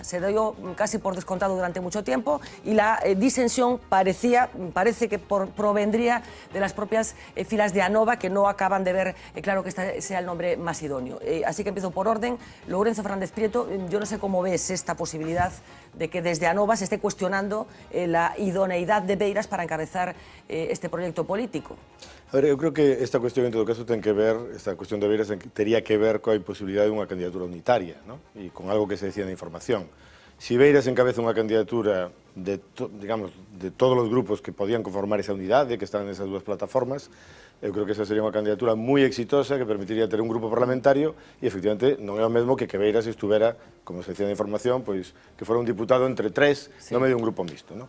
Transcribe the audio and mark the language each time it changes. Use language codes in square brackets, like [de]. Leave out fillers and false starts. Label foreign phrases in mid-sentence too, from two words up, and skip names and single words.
[es] Se dio casi por descontado durante mucho tiempo y la disensión parece que provendría de las propias filas de Anova, que no acaban de ver claro que este sea el nombre más idóneo. Así que empiezo por orden. Lorenzo Fernández Prieto, yo no sé cómo ves esta posibilidad de que desde Anova se esté cuestionando la idoneidad de Beiras para encabezar este proyecto político. [gl] A ver, eu creo que esta cuestión en todo caso ten que ver, esta cuestión de Beiras tería que ver coa posibilidade dunha candidatura unitaria, ¿no? E con algo que se decía na información. Si Beiras encabeza unha candidatura de todos os grupos que podían conformar esa unidade, que están nesas dúas plataformas, eu creo que esa sería unha candidatura moi exitosa que permitiría ter un grupo parlamentario e, efectivamente, non é o mesmo que Beiras estuvera, como se decía na información, pois que fora un diputado entre tres, no medio de un grupo mixto, ¿no?